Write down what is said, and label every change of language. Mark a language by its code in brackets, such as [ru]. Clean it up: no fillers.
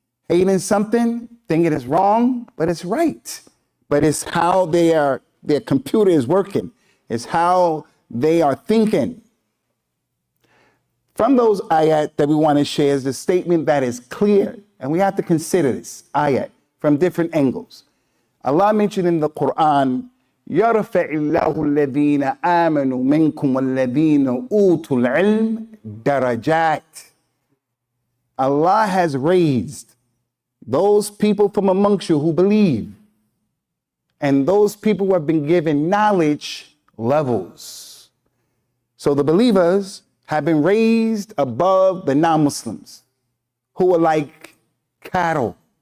[en] Hating something, thinking it's wrong, but it's right. But it's how their computer is working. It's how they are thinking. From those ayat that we want to share is the statement that is clear, and we have to consider this ayat from different angles. Allah mentioned in the Quran, [ar] يَرْفَعِ اللَّهُ الَّذِينَ آمَنُوا مِنْكُمْ وَالَّذِينَ أُوتُوا الْعِلْمَ دَرَجَاتٍ. [en] Allah has raised those people from amongst you who believe and those people who have been given knowledge levels. So the believers have been raised above the non-Muslims who are like cattle.